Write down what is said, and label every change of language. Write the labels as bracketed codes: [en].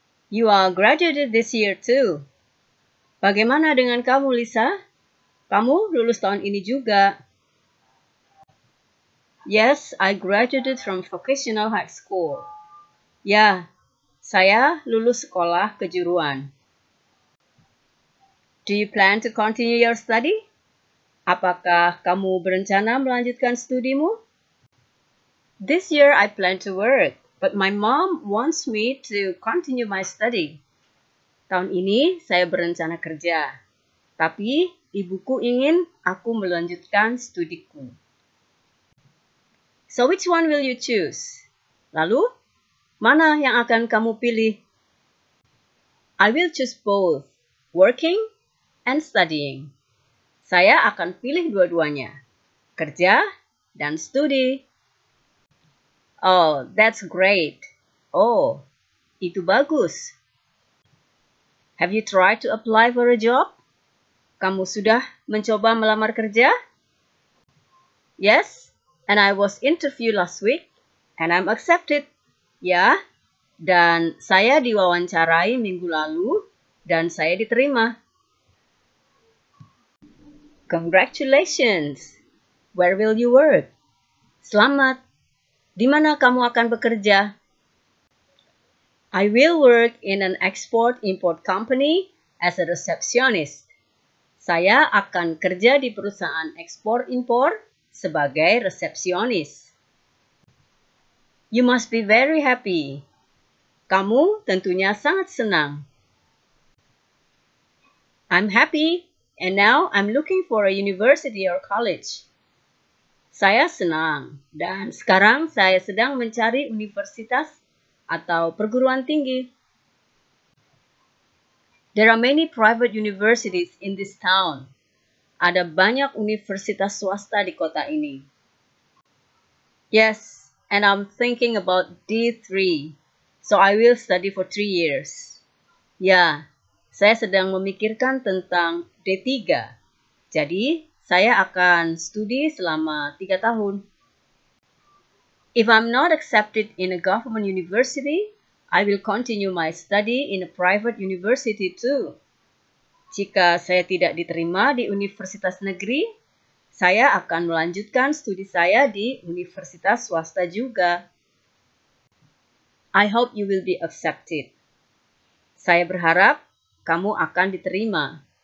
[en] You are graduated this year too. [id] Bagaimana dengan kamu, Lisa? Kamu lulus tahun ini juga. [en] Yes, I graduated from vocational high school. [id] Ya, saya lulus sekolah kejuruan. [en] Do you plan to continue your study? [id] Apakah kamu berencana melanjutkan studimu? [en] This year I plan to work, but my mom wants me to continue my study. [id] Tahun ini saya berencana kerja, tapi ibuku ingin aku melanjutkan studiku. [en] So which one will you choose? [id] Lalu, mana yang akan kamu pilih? [en] I will choose both, working and studying. [id] Saya akan pilih dua-duanya, kerja dan studi. [en] Oh, that's great. [id] Oh, itu bagus. [en] Have you tried to apply for a job? [id] Kamu sudah mencoba melamar kerja? [en] Yes, and I was interviewed last week, and I'm accepted. [id] Ya, dan saya diwawancarai minggu lalu, dan saya diterima. [en] Congratulations! Where will you work? [id] Selamat! Di mana kamu akan bekerja? [en] I will work in an export-import company as a receptionist. [id] Saya akan kerja di perusahaan ekspor-impor sebagai resepsionis. [en] You must be very happy. [id] Kamu tentunya sangat senang. [en] I'm happy, and now I'm looking for a university or college. [id] Saya senang, dan sekarang saya sedang mencari universitas atau perguruan tinggi. [en] There are many private universities in this town. [id] Ada banyak universitas swasta di kota ini. [en] Yes, and I'm thinking about D3. So I will study for 3 years. [id] Ya, saya sedang memikirkan tentang D3. Jadi, saya akan studi selama 3 tahun. [en] If I'm not accepted in a government university, I will continue my study in a private university too. [id] Jika saya tidak diterima di universitas negeri, saya akan melanjutkan studi saya di universitas swasta juga. [en] I hope you will be accepted. [id] Saya berharap kamu akan diterima.